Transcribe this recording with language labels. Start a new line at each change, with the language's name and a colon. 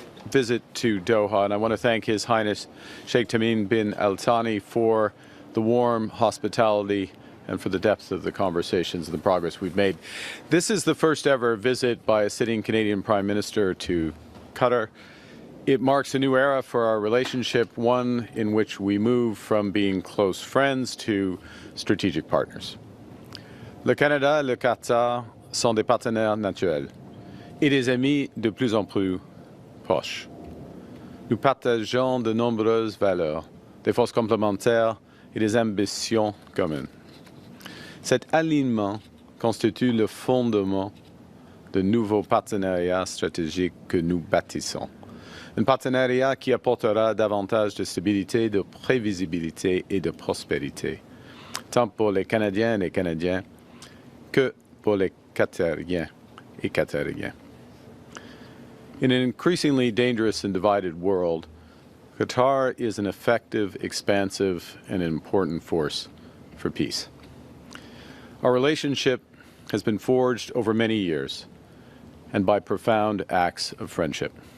English: visit to Doha, and I want to thank His Highness Sheikh Tamim bin Al Thani for the warm hospitality and for the depth of the conversations and the progress we've made. This is the first ever visit by a sitting Canadian Prime Minister to Qatar. It marks a new era for our relationship, one in which we move from being close friends to strategic partners.
French: Le Canada et le Qatar sont des partenaires naturels et des amis de plus en plus proches. Nous partageons de nombreuses valeurs, des forces complémentaires et des ambitions communes. Cet alignement constitue le fondement de nouveaux partenariats stratégiques que nous bâtissons. Un partenariat qui apportera davantage de stabilité, de prévisibilité et de prospérité, tant pour les Canadiens et les Canadiens que pour les Qatariens et Qatariens.
English: In an increasingly dangerous and divided world, Qatar is an effective, expansive, and important force for peace. Our relationship has been forged over many years and by profound acts of friendship.